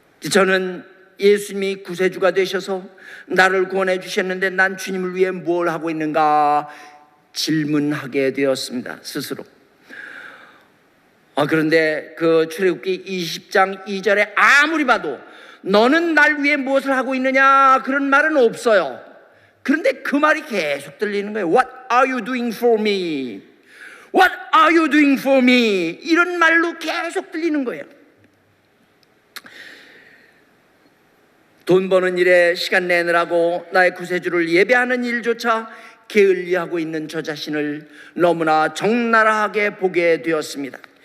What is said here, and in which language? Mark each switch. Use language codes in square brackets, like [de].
[ko] 저는 예수님이 구세주가 되셔서 나를 구원해 주셨는데 난 주님을 위해 뭘 하고 있는가 질문하게 되었습니다. 스스로. 그런데 그 출애굽기 20장 2절에 아무리 봐도 너는 날 위해 무엇을 하고 있느냐 그런 말은 없어요. 그런데 그 말이 계속 들리는 거예요. [en] What are you doing for me? What are you doing for me? [ko] 이런 말로 계속 들리는 거예요. 돈 버는 일에 시간 내느라고 나의 구세주를 예배하는 일조차 게을리하고 있는 저 자신을 너무나 적나라하게 보게 되었습니다.